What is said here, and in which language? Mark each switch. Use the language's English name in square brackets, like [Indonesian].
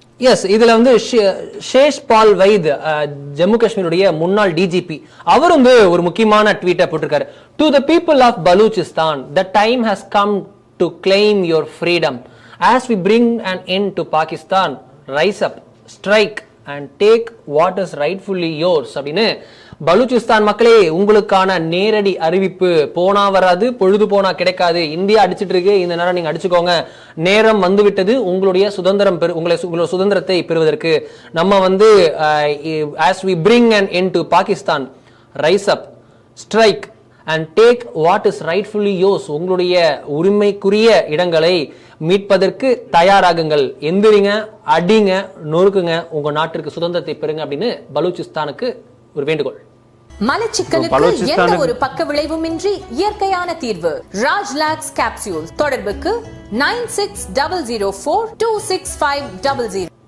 [Tamil] S, இதுல வந்து ஷேஷ் பால் வைத், ஜம்மு காஷ்மீருடைய முன்னாள் டிஜிபி, அவர் வந்து ஒரு முக்கியமான ட்வீட்டை போட்டிருக்காரு. [English] To the people of Balochistan, the time has come to claim your freedom. As we bring an end to Pakistan, rise up, strike and take what is rightfully yours. [Tamil] அப்படின்னு பலூச்சிஸ்தான் மக்களே, உங்களுக்கான நேரடி அறிவிப்பு. போனா வராது, பொழுது போனா கிடைக்காது. இந்தியா அடிச்சிட்டு இருக்கு, இந்த நேரம் நீங்க அடிச்சுக்கோங்க. நேரம் வந்து விட்டது உங்களுடைய சுதந்திரம் உங்களுடைய சுதந்திரத்தை பெறுவதற்கு. நம்ம வந்து [English] as we bring an end to Pakistan, rise up, strike and take what is rightfully yours. [Tamil] உங்களுடைய உரிமைக்குரிய இடங்களை மீட்பதற்கு தயாராகுங்கள். எந்திரிங்க, அடிங்க, நொறுக்குங்க, உங்க நாட்டிற்கு சுதந்திரத்தை பெறுங்க அப்படின்னு பலூச்சிஸ்தானுக்கு ஒரு வேண்டுகோள். மலச்சிக்கலுக்கு எந்த ஒரு பக்க விளைவுமின்றி இயற்கையான தீர்வு. ராஜ்லாக்ஸ் கேப்சூல். தொடர்புக்கு 9600426500.